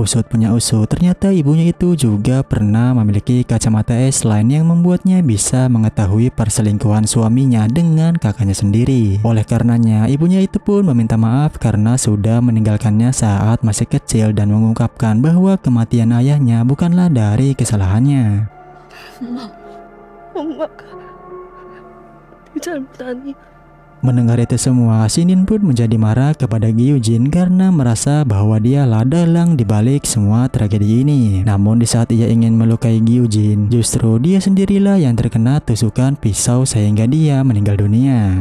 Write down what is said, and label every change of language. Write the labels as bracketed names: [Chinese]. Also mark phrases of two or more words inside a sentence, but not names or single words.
[Indonesian] Usut punya usut, ternyata ibunya itu juga pernah memiliki kacamata S-line yang membuatnya bisa mengetahui perselingkuhan suaminya dengan kakaknya sendiri. Oleh karenanya, ibunya itu pun meminta maaf karena sudah meninggalkannya saat masih kecil dan mengungkapkan bahwa kematian ayahnya bukanlah dari kesalahannya. [Korean] 엄마가 네 잘못 아니야. [Indonesian] Mendengar itu semua, Shin Yun pun menjadi marah kepada Gyujin karena merasa bahwa dialah dalang dibalik semua tragedi ini. Namun di saat ia ingin melukai Gyujin, justru dia sendirilah yang terkena tusukan pisau sehingga dia meninggal dunia.